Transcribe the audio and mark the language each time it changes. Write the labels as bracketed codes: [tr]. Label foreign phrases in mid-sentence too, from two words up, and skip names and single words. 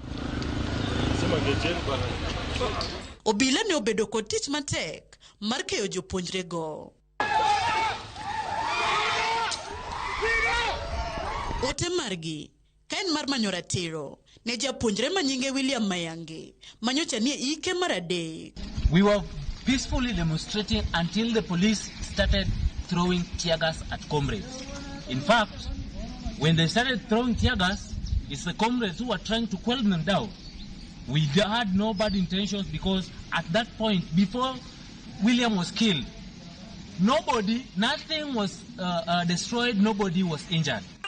[luo] Obila ne obedo kod tich matek mar keyo jopuonjre go. Ote margi kaen mar manyo ratiro ne japuonjre manyinge William Mayange manyocha ni ike mar adek. [en] We were peacefully demonstrating until the police started throwing tear gas at comrades. In fact, when they started throwing tear gas, it's the comrades who were trying to quell them down. We had no bad intentions because at that point, before William was killed, Nobody, nothing was destroyed, nobody was injured.